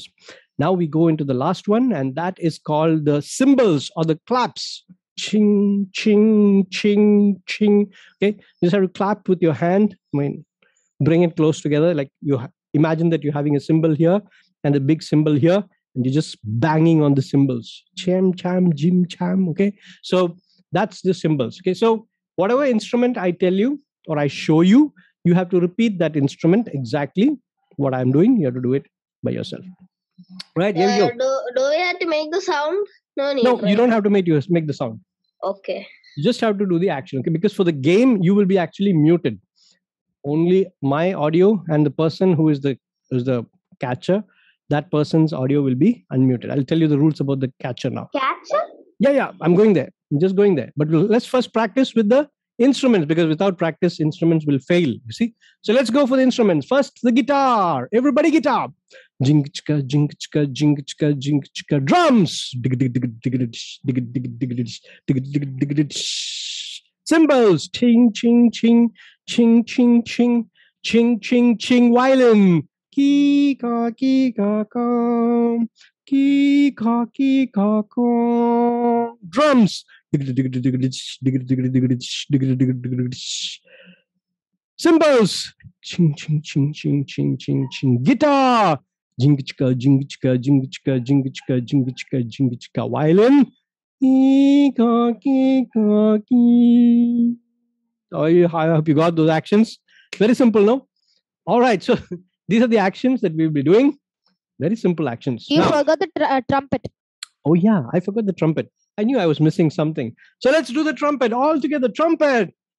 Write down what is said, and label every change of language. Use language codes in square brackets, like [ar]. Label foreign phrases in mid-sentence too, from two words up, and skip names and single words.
[en] Now we go into the last one, and that is called the cymbals or the claps. Ching, ching, ching, ching. Okay, you just have to clap with your hand. Bring it close together. Like you imagine that you're having a cymbal here and a big cymbal here, and you're just banging on the cymbals. Cham, cham, jim, cham. Okay, so that's the cymbals. Okay, so whatever instrument I tell you or I show you, you have to repeat that instrument exactly what I'm doing. You have to do it by yourself. Right, here we go. Do we have to make the sound? No need. No, you don't have to make the sound. Okay. You just have to do the action. Okay, because for the game you will be actually muted. Only my audio and the person who is the catcher, that person's audio will be unmuted. I'll tell you the rules about the catcher now. Catcher? Yeah, I'm going there. I'm just going there. But let's first practice with the instruments, because without practice, instruments will fail. You see? So let's go for the instruments. First, the guitar. Everybody, guitar. Jing chika, jing chika, jing chika, jing chika. Drums. Cymbals. Ching, ching, ching, ching, ching, ching, ching, ching, ching. Violin. Ki ka ka. Ki ka ka. Drums. Cymbals. Ching, ching, ching, ching, ching, ching, ching. Guitar. Jing chika, jing chika, jing chika, jing chika, jing chika, jing chika. Violin. Ki ka ki. I hope you got those actions. Very simple, no? All right, so these are the actions that we'll be doing. Very simple actions. You forgot the trumpet. Oh yeah, I forgot the trumpet. I knew I was missing something. So let's do the trumpet all together. Trumpet.